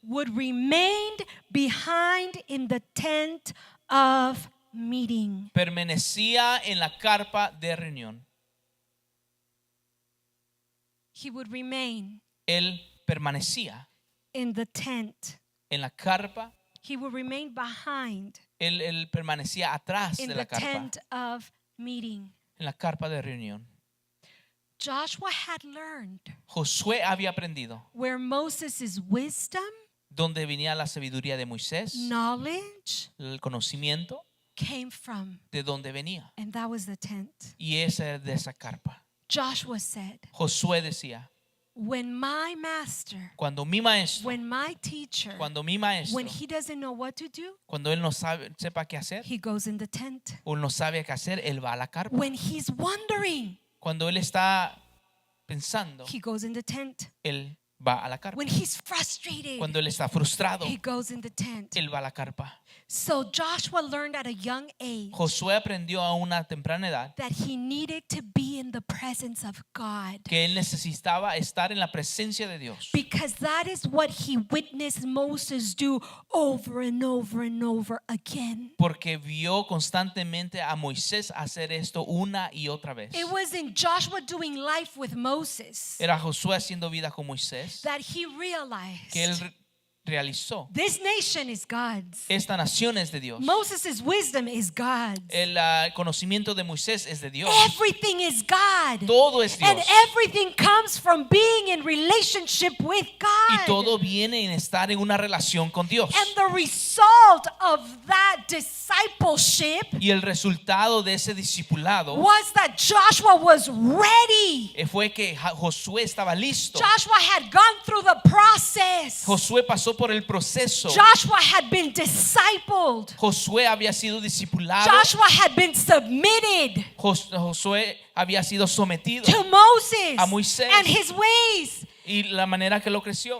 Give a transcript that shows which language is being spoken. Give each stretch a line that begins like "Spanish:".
English: would remain behind in the tent of meeting.
Spanish: permanecía en la carpa de reunión.
English: He would remain
Spanish: Él permanecía
English: in the tent.
Spanish: en la carpa.
English: He would remain behind
Spanish: Él permanecía atrás
English: in
Spanish: de
English: the
Spanish: la carpa,
English: tent of meeting.
Spanish: en la carpa de reunión.
English: Joshua had learned
Spanish: Josué había aprendido
English: where Moses' wisdom,
Spanish: donde venía la sabiduría de Moisés,
English: knowledge
Spanish: el conocimiento
English: came from,
Spanish: de donde venía.
English: and that was the tent.
Spanish: Y esa es de esa carpa.
English: Joshua said,
Spanish: Josué decía,
English: when my master,
Spanish: cuando mi maestro,
English: when my teacher,
Spanish: cuando mi maestro,
English: when he doesn't know what to do,
Spanish: cuando él no sepa qué hacer,
English: he goes in the tent.
Spanish: o no sabe qué hacer, él va a la carpa.
English: When he's wondering,
Spanish: Cuando él está pensando,
English: he goes in the tent.
Spanish: él va a la carpa.
English: When he's frustrated,
Spanish: Cuando él está frustrado,
English: he goes in the tent.
Spanish: él va a la carpa.
English: So Joshua learned at a young age
Spanish: Josué aprendió a una temprana edad
English: that he needed to be in the presence of God,
Spanish: que él necesitaba estar en la presencia de Dios,
English: because that is what he witnessed Moses do over and over and over again.
Spanish: porque vio constantemente a Moisés hacer esto una y otra vez.
English: It was in Joshua doing life with Moses
Spanish: Era Josué haciendo vida con Moisés
English: that he realized
Spanish: que él realizó.
English: this nation is God's.
Spanish: Esta nación es de Dios.
English: Moses' wisdom is God's.
Spanish: El conocimiento de Moisés es de Dios.
English: Everything is God.
Spanish: Todo es
English: And
Spanish: Dios.
English: everything comes from being in relationship with
Spanish: Y
English: God.
Spanish: todo viene en estar en una relación con Dios.
English: And the result of that discipleship
Spanish: Y el resultado de ese discipulado
English: was that Joshua was ready.
Spanish: fue que Josué estaba listo.
English: Joshua had gone through the process.
Spanish: Josué pasó por el proceso.
English: Joshua had been discipled.
Spanish: Josué había sido discipulado.
English: Joshua had been submitted
Spanish: Josué había sido sometido
English: to Moses
Spanish: a Moisés.
English: and his ways
Spanish: y la manera que lo creció